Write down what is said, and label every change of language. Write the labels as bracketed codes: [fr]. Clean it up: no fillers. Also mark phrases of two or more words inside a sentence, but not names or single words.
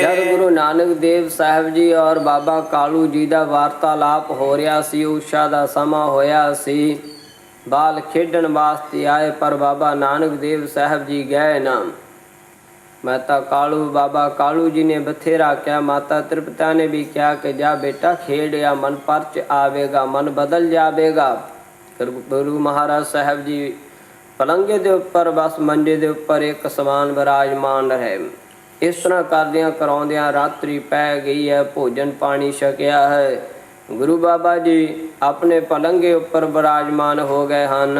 [pa] ਜਦ ਗੁਰੂ ਨਾਨਕ ਦੇਵ ਸਾਹਿਬ ਜੀ ਔਰ ਬਾਬਾ ਕਾਲੂ ਜੀ ਦਾ ਵਾਰਤਾਲਾਪ ਹੋ ਰਿਹਾ ਸੀ, ਉਸ਼ਾ ਦਾ ਸਮਾਂ ਹੋਇਆ ਸੀ, ਬਾਲ ਖੇਡਣ ਵਾਸਤੇ ਆਏ ਪਰ ਬਾਬਾ ਨਾਨਕ ਦੇਵ ਸਾਹਿਬ ਜੀ ਗਏ ਨਾ। ਮੈਂ ਤਾਂ ਬਾਬਾ ਕਾਲੂ ਜੀ ਨੇ ਬਥੇਰਾ ਕਿਹਾ, ਮਾਤਾ ਤ੍ਰਿਪਤਾ ਨੇ ਵੀ ਕਿਹਾ ਕਿ ਜਾ ਬੇਟਾ ਖੇਡ ਯਾ ਮਨ ਪਰਚ ਆਵੇਗਾ, ਮਨ ਬਦਲ ਜਾਵੇਗਾ। ਗੁਰੂ ਮਹਾਰਾਜ ਸਾਹਿਬ ਜੀ ਪਲੰਗੇ ਦੇ ਉੱਪਰ ਬਸ ਮੰਜੇ ਦੇ ਉੱਪਰ ਇੱਕ ਸਮਾਨ ਵਿਰਾਜਮਾਨ ਰਹੇ। ਇਸ ਤਰ੍ਹਾਂ ਕਰਦਿਆਂ ਕਰਾਉਂਦਿਆਂ ਰਾਤਰੀ ਪੈ ਗਈ ਹੈ, ਭੋਜਨ ਪਾਣੀ ਛਕਿਆ ਹੈ। ਗੁਰੂ ਬਾਬਾ ਜੀ ਆਪਣੇ ਪਲੰਗੇ ਉੱਪਰ ਵਿਰਾਜਮਾਨ ਹੋ ਗਏ ਹਨ।